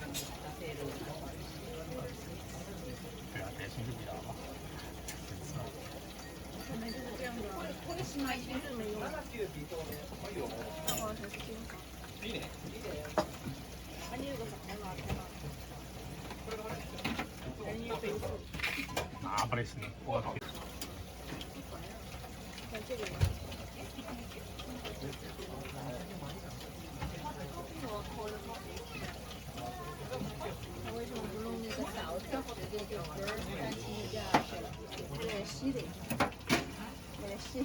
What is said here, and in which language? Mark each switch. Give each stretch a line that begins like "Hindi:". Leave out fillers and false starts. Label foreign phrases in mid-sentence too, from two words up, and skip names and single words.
Chinese: 对啊，点心就比较好。
Japanese: これしないで。いいね。
Chinese: 啊，不得行，我靠！为什么不弄那个勺子直接就不是担心一下有点稀的，有点稀。